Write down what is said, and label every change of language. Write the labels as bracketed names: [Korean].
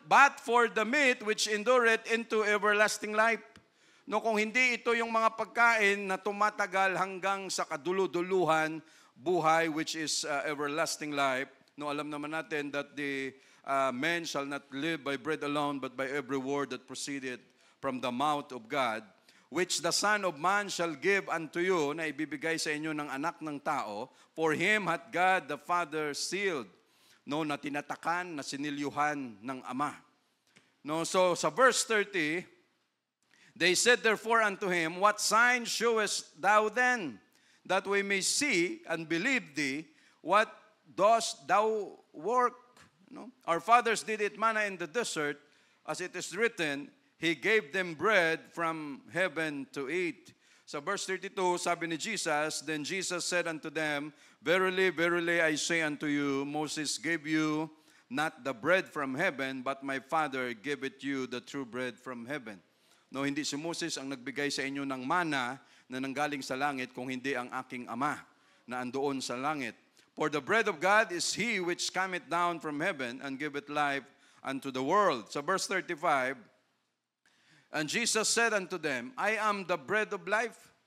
[English] But for the meat which endureth into everlasting life. [Filipino] No, kung hindi ito yung mga pagkain na tumatagal hanggang sa kaduluduluhan, buhay [English] which is everlasting life. [Filipino] No, alam naman natin [English] that the man shall not live by bread alone, but by every word that proceeded from the mouth of God, which the Son of Man shall give unto you, [Filipino] na ibibigay sa inyo ng anak ng tao, [English] for him hath God the Father sealed, no, [Filipino] na tinatakan, na sinilyuhan ng Ama. [English] No, so sa verse 30, they said therefore unto him, what sign showest thou then, that we may see and believe thee? What dost thou work? No? Our fathers did eat manna in the desert, as it is written, He gave them bread from heaven to eat. [Filipino] Sa verse 32, sabi ni Jesus, [English] then Jesus said unto them, verily, verily, I say unto you, Moses gave you not the bread from heaven, but my Father gave it you the true bread from heaven. [Filipino] No, hindi si Moses ang nagbigay sa inyo ng mana na nanggaling sa langit, kung hindi ang aking Ama na andoon sa langit. [English] For the bread of God is He which cometh down from heaven and giveth life unto the world. Sa verse 35, and Jesus said unto them, I am the bread of life.